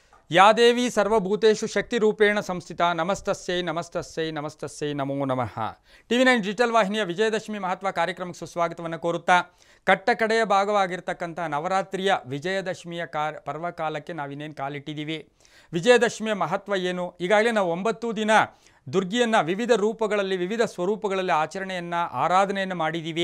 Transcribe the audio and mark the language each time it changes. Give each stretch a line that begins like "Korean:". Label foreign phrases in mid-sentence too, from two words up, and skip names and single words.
Sanskrit: या देवी सर्वभूतेषु शक्तिरूपेण संस्थिता नमस्तस्यै नमस्तस्यै नमस्तस्यै नमो नमः।
Kannada: TV9 ಡಿಜಿಟಲ್ ವಾಹಿನಿಯ ವಿಜಯದಶಮಿ ಮಹತ್ವ ಕಾರ್ಯಕ್ರಮಕ್ಕೆ ಸುಸ್ವಾಗತವನ್ನು ಕೋರುತ್ತಾ ಕಟ್ಟಕಡೆಯ ಭಾಗವಾಗಿರತಕ್ಕಂತ ನವರಾತ್ರಿಯ ವಿಜಯದಶಮಿಯ ಪರ್ವಕಾಲಕ್ಕೆ ನಾವು ಇನ್ನೇನು ಕಾಲಿಟ್ಟಿದ್ದೀವಿ। ವಿಜಯದಶಮಿಯ ಮಹತ್ವ ಏನು? ಈಗಾಗಲೇ ನಾವು 9 ದಿನ ದುರ್ಗಿಯನ್ನ ವಿವಿಧ ರೂಪಗಳಲ್ಲಿ ವಿವಿಧ ಸ್ವರೂಪಗಳಲ್ಲಿ ಆರಾಧನೆಯನ್ನು ಮಾಡಿದ್ದೀವಿ।